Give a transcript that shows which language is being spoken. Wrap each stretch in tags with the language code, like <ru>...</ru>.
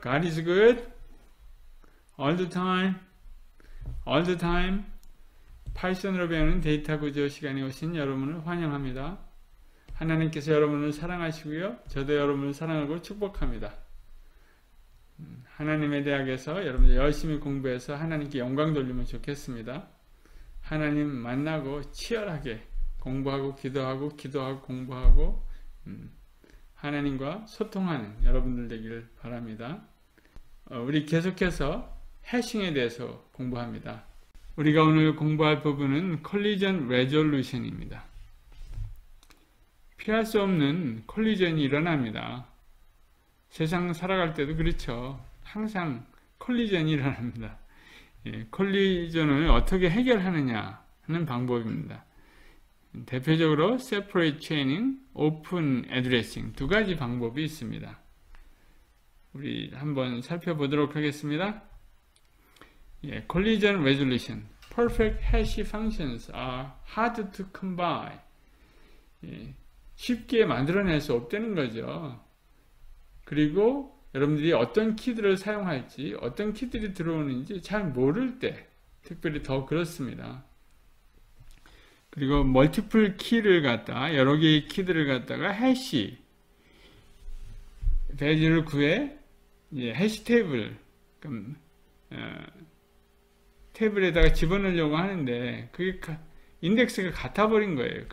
<en>God is good all the time, all the time.</en> <ko>파이썬으로 배우는 데이터 구조 시간에 오신 여러분을 환영합니다. 하나님께서 여러분을 사랑하시고요, 저도 여러분을 사랑하고 축복합니다. 하나님의 대학에서 여러분들 열심히 공부해서 하나님께 영광 돌리면 좋겠습니다. 하나님 만나고 치열하게 공부하고 기도하고 공부하고 하나님과 소통하는 여러분들 되기를 바랍니다. 우리 계속해서 해싱에 대해서 공부합니다. 우리가 오늘 공부할 부분은 컬리전 레졸루션입니다. 피할 수 없는 컬리전이 일어납니다. 세상 살아갈 때도 그렇죠. 항상 컬리전이 일어납니다. 컬리전을 어떻게 해결하느냐 하는 방법입니다. 대표적으로</ko> <en>separate chaining, open addressing</en> <ko>두 가지 방법이 있습니다. 우리 한번 살펴보도록 하겠습니다.</ko> <en>collision resolution. Perfect hash functions are hard to combine.</en> <ko>쉽게 만들어낼 수 없다는 거죠. 그리고 여러분들이 어떤 키들을 사용할지, 어떤 키들이 들어오는지 잘 모를 때 특별히 더 그렇습니다. 그리고 멀티플 키를 갖다가 여러 개의 키들을 갖다가 해시 배지를 구해 해시 테이블 테이블에다가 집어넣으려고 하는데 그게 인덱스가 같아 버린 거예요.</ko>